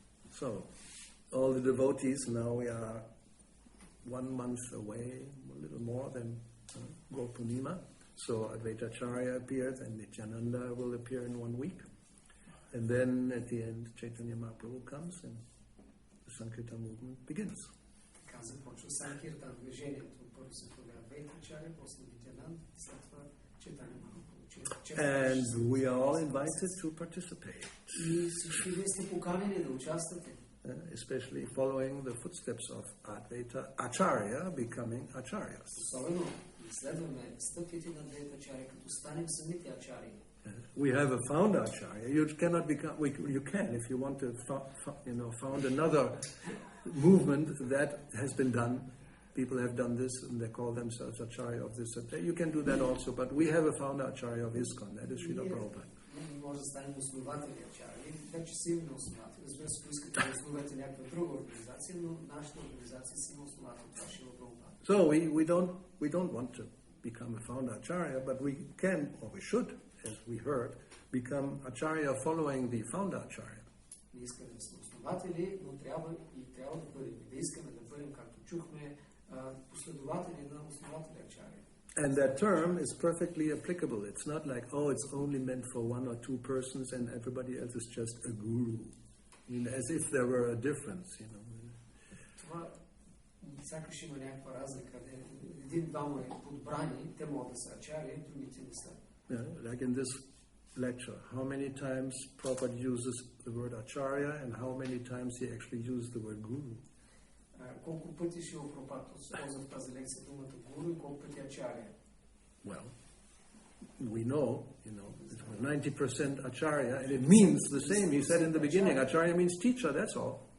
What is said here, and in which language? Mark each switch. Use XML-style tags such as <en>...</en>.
<en>So, all the devotees, now we are 1 month away, a little more than Gopurnima. So Advaita Acarya appears and Nityananda will appear in 1 week. And then at the end, Chaitanya Mahaprabhu comes and the Sankirtan movement begins.</en> <bg>започва Санкиртан, движението. Първо се хвърля Адвайта Ачаря, после Нитянанд, след това Чайтанья Махапрабху.</bg> <en>And we are all invited to participate.</en> <bg>И всички вие сте поканени да участвате.</bg> <en>Especially following the footsteps of Advaita Acarya, becoming Acharyas.</en> <bg>Особено следваме стъпките на Адвайта Ачаря, като станем самите ачари.</bg> <en>We have a founder Acharya. You cannot become. You can if you want to, found another movement that has been done. People have done this, and they call themselves Acharya of this and that. You can do that also. But we have a founder Acharya of ISKCON. That is Srila Prabhupada.</en> <bg>Не може да станем основатели ачари. Вече си имаме основатели. Разбира се, искате да основате някаква друга организация, но нашата организация си има основател. Това ще е Прабхупада.</bg> <en>So we don't want to become a founder Acharya, but we can, or we should, as we heard, become Acharya following the founder Acharya.</en> <bg>Не искаме да сме основатели, но трябва да бъдем, да искаме да бъдем, както чухме, последователи на основателя Ачаря.</bg> <en>And that term is perfectly applicable. It's not like, oh, it's only meant for one or two persons and everybody else is just a guru. As if there were a difference,</en> <bg>Това сякаш има някаква разлика. Един-двама подбрани, те могат да са ачари, другите не са.</bg> <en>Like in this lecture, how many times Prabhupada uses the word Acharya and how many times he actually used the word Guru?</en> <bg>Колко пъти Шрила Прабхупада използва в тази лекция думата Гуру и колко пъти Ачаря?</bg> <en>Well, we know, it's 90% Acharya, and it means the same. He said in the beginning, Acharya means teacher, that's all.</en>